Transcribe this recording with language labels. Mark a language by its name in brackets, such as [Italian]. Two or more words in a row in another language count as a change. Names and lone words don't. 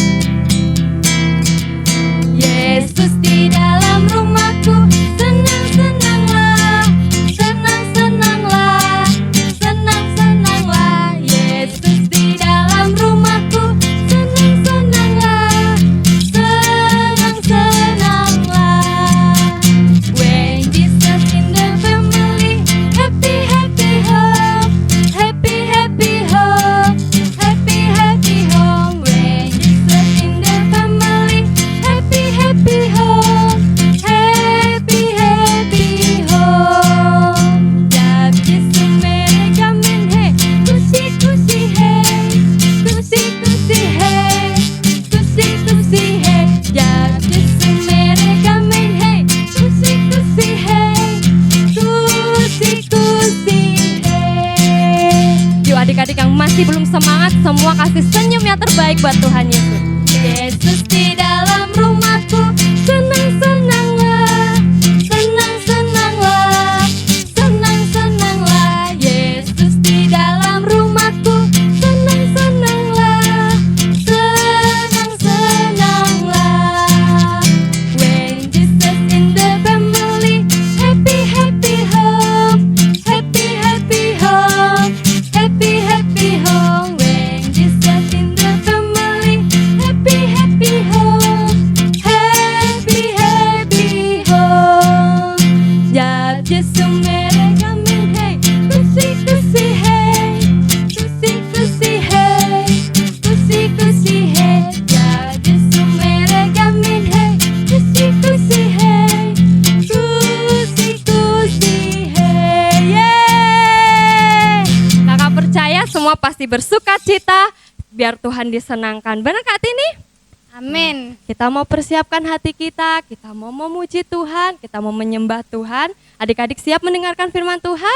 [Indonesian] Yesus di dalam rumahku, senang-senanglah, senang-senanglah, senang-senanglah. Yesus di dalam rumahku, senang-senanglah, senang-senanglah. [English] When Jesus in the family, happy, happy home, happy, happy home, happy, happy home. When Jesus in the family, happy, happy home, happy, happy home. [Hindi] जब यीशु मेरे गम में है, खुशी खुशी है, खुशी खुशी है, खुशी खुशी है. जब यीशु मेरे गम में है, खुशी खुशी है, खुशी खुशी है. [Indonesian] Yuk adik-adik yang masih belum semangat, semua kasih senyum yang terbaik buat Tuhan Yesus. Yesus di dalam rumahku, senang-senanglah, senang-senanglah, senang-senanglah. Yesus di dalam rumahku, senang-senanglah, senang-senanglah. [English] When Jesus in the family, happy, happy home, happy, happy home, happy, happy home. When Jesus in the family, happy, happy home, happy, happy home. [Hindi] जब यीशु मेरे गम में है, खुशी खुशी है, खुशी खुशी है, खुशी खुशी है. जब यीशु मेरे गम में है, खुशी खुशी है, खुशी खुशी है. Yeay! [Indonesian] Kakak percaya semua pasti bersuka cita biar Tuhan disenangkan. Benar Kak Tini? Amin. Kita mau persiapkan hati kita mau memuji Tuhan, kita mau menyembah Tuhan. Adik-adik siap mendengarkan firman Tuhan?